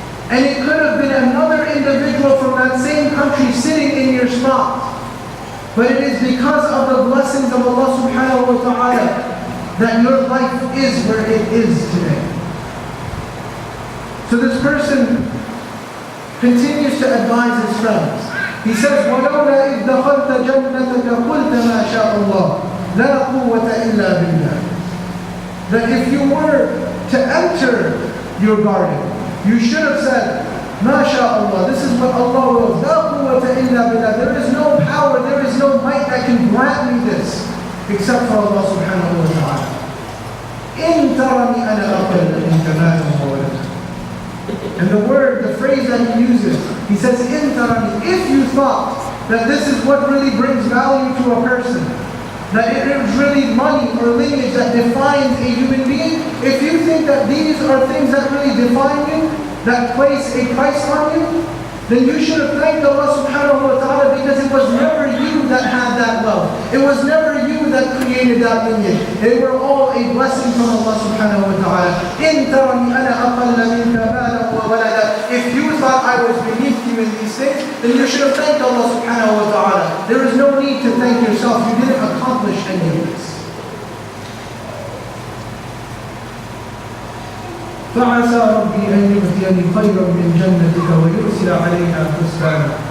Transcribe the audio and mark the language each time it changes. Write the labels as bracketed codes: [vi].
[en] And it could have been another individual from that same country sitting in your spot. But it is because of the blessings of Allah subhanahu wa ta'ala that your life is where it is today. So this person continues to advise his friends. He says, [ar] وَلَوْلَا إِذْ دَخَلْتَ جَنَّتَكَ قُلْتَ مَا شَاءَ اللَّهُ لَا قُوَّةَ إِلَّا بِاللَّهِ. [en] That if you were to enter your garden, you should have said, [ar] مَا شاء اللَّهُ, [en] this is what Allah wills. [ar] لَا قُوَّةَ إِلَّا بِاللَّهِ. [en] There is no power, there is no might that can grant me this except for Allah subhanahu wa ta'ala. [ar] إِن تَرَنِي أَنَا أَقَلَّ مِنْكَ مَالًا وَوَلَدًا. [en] And the word, the phrase that he uses, he says, [ar] إِن تَرَنِي. [en] If you thought that this is what really brings value to a person, that it is really money or lineage that defines a human being, if you think that these are things that really define you, that place a price on you, then you should have thanked Allah subhanahu wa ta'ala, because it was never you that had that wealth. It was never you that created that lineage. They were all a blessing from Allah subhanahu wa ta'ala. [ar] إِن تَرَنِي أَنَا أَقَلَّ مِنْكَ مَالًا وَوَلَدًا. [en] If you thought I was beneath you in these things, then you should have thanked Allah subhanahu wa ta'ala. There is no need to thank yourself. You didn't accomplish any of this. [ar] فَعَسَى رَبِّي أَن يُؤْتِيَنِي خَيْرًا مِنْ جَنَّتِكَ وَيُرْسِلَ عَلَيْهَا حُسْبَانًا.